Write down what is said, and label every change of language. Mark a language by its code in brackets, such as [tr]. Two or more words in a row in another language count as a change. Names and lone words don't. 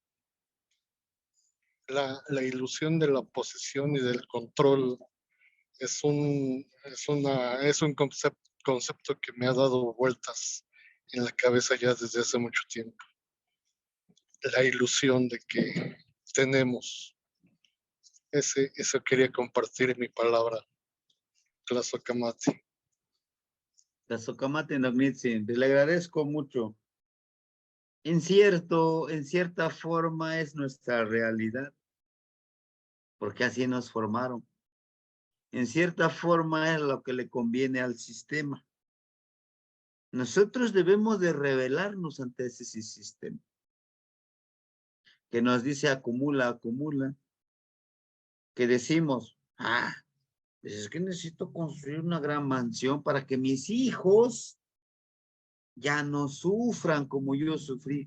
[es] La ilusión de la posesión y del control es un concepto que me ha dado vueltas en la cabeza ya desde hace mucho tiempo. La ilusión de que tenemos. Eso quería compartir mi palabra. Tlazokamati. [nah] Tlazokamati Nognitzin, [es] le agradezco mucho. En cierta forma es nuestra realidad, porque así nos formaron. En cierta forma es lo que le conviene al sistema. Nosotros debemos de rebelarnos ante ese sistema, que nos dice acumula, acumula, que decimos, pues es que necesito construir una gran mansión para que mis hijos ya no sufran como yo sufrí.